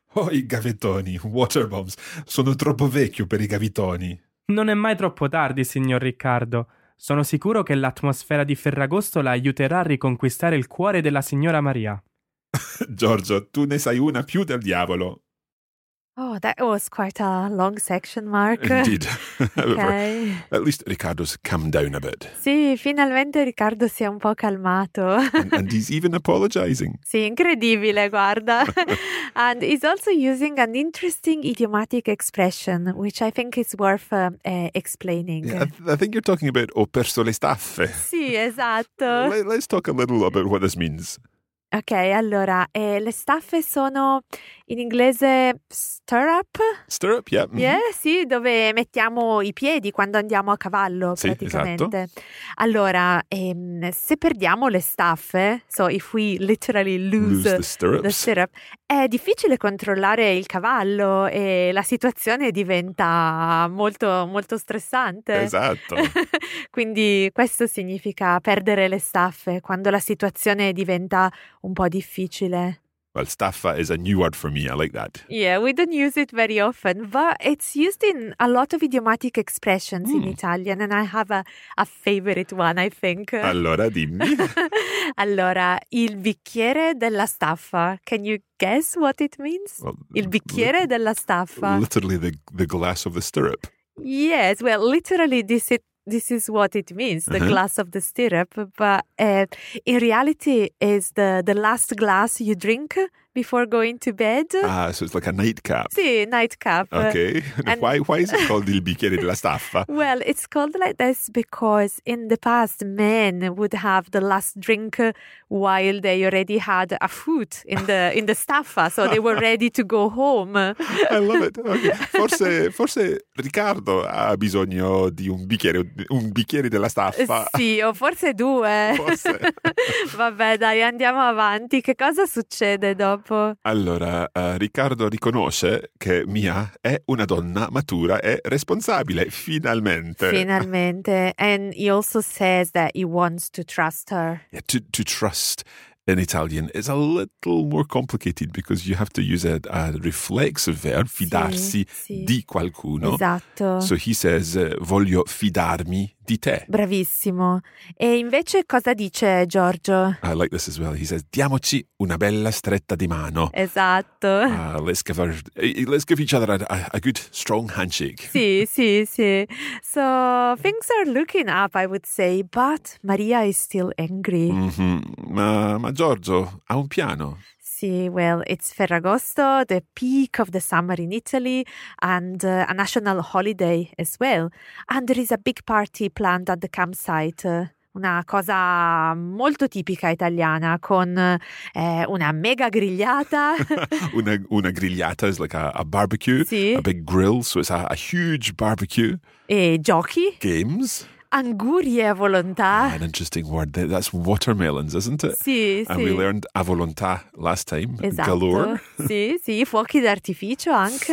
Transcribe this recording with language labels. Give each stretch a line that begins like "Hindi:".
Italian: Oh, i gavettoni,
English: water bombs,
Italian: sono troppo vecchio per i gavettoni. Non è mai troppo tardi, signor Riccardo. Sono sicuro che l'atmosfera di Ferragosto la aiuterà a riconquistare il cuore della signora Maria. Giorgio, tu ne sai una più del diavolo.
English: Oh, that was quite a long section, Mark. Indeed. Okay. At least Riccardo's calmed down a bit.
Italian: Sì, finalmente Riccardo si è un po' calmato.
English: And he's even apologizing.
Italian: Sì, incredibile, guarda.
English: And he's also using an interesting idiomatic expression, which I think is worth explaining. Yeah, I think you're talking about
Italian: ho perso le staffe. Sì, esatto.
English: Let's talk a little about what this means.
Italian: Ok, allora, le staffe sono in inglese stirrup?
English: Stirrup, yeah. Mm-hmm.
Italian: Yeah, sì, dove mettiamo i piedi quando andiamo a cavallo, sì, praticamente. Esatto. Allora, se perdiamo le staffe,
English: so if we literally lose the stirrup,
Italian: è difficile controllare il cavallo e la situazione diventa molto, molto stressante. Esatto. Quindi questo significa perdere le staffe quando la situazione diventa un po' difficile.
English: Well, staffa is a new word for me. I like that. Yeah, we don't use it very often, but it's used in a lot of idiomatic expressions in Italian, and I have a favorite one, I think.
Italian: Allora, dimmi. Allora, il bicchiere della staffa.
English: Can you guess what it means? Well, il bicchiere della staffa. Literally the glass of the stirrup. Yes, well, literally this is what it means, the glass of the stirrup, but in reality is the last glass you drink before going to bed. Ah, so it's like a nightcap.
Italian: Sì, nightcap.
English: Okay. And why is it called
Italian: il bicchiere della staffa?
English: Well, it's called like this because in the past, men would have the last drink while they already had a foot in the staffa, so they were ready to go home. I love it. Okay.
Italian: Forse Riccardo ha bisogno di un bicchiere della staffa. Sì, o forse due. Forse. Vabbè, dai, andiamo avanti. Che cosa succede dopo? Allora, Riccardo riconosce che Mia è una donna matura e responsabile, finalmente. Finalmente.
English: And he also says that he wants to trust her. Yeah, to trust in Italian is a little more complicated because you have to use a reflexive verb, fidarsi,
Italian: sì, sì, di qualcuno. Esatto.
English: So he says,
Italian: voglio fidarmi di te. Bravissimo. E invece cosa dice Giorgio?
English: I like this as well. He says,
Italian: diamoci una bella stretta di mano. Esatto.
English: Let's give each other a good strong handshake.
Italian: Sì, sì, sì.
English: So things are looking up, I would say, but Maria is still angry.
Italian: Mm-hmm. Ma Giorgio ha un piano.
English: Sì, well, it's Ferragosto, the peak of the summer in Italy, and a national holiday as well. And there is a big party planned at the campsite.
Italian: Una cosa molto tipica italiana, con una mega grigliata.
English: una grigliata is like a barbecue,
Italian: sì,
English: a big grill, so it's a huge barbecue.
Italian: E giochi.
English: Games.
Italian: Anguri a volontà.
English: Ah, an interesting word. That's watermelons, isn't it?
Italian: Sì, sì.
English: And we learned a volontà last time.
Italian: Esatto.
English: Galore.
Italian: Sì, sì. Fuochi d'artificio anche.